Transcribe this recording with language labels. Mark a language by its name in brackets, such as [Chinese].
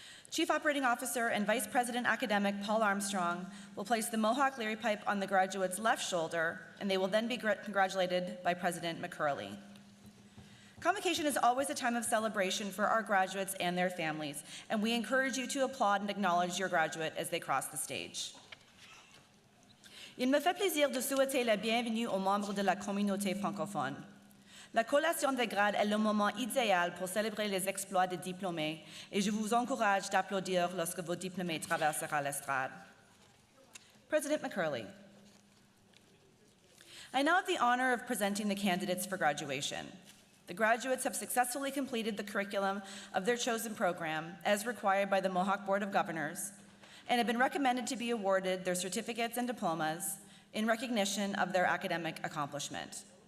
[English] Chief Operating Officer and Vice President Academic Paul Armstrong will place the Mohawk Leary pipe on the graduate's left shoulder, and they will then be congratulated by President McCurley. Convocation is always a time of celebration for our graduates and their families, and we encourage you to applaud and acknowledge your graduate as they cross the stage. [French] Il me fait plaisir de souhaiter la bienvenue aux membres de la communauté francophone. La collation de grade est le moment idéal pour célébrer les exploits des diplômés, et je vous encourage d'applaudir lorsque vos diplômés traverseront l'estrade. [English] President McCurley, I now have the honor of presenting the candidates for graduation. The graduates have successfully completed the curriculum of their chosen program, as required by the Mohawk Board of Governors, and have been recommended to be awarded their certificates and diplomas in recognition of their academic accomplishment.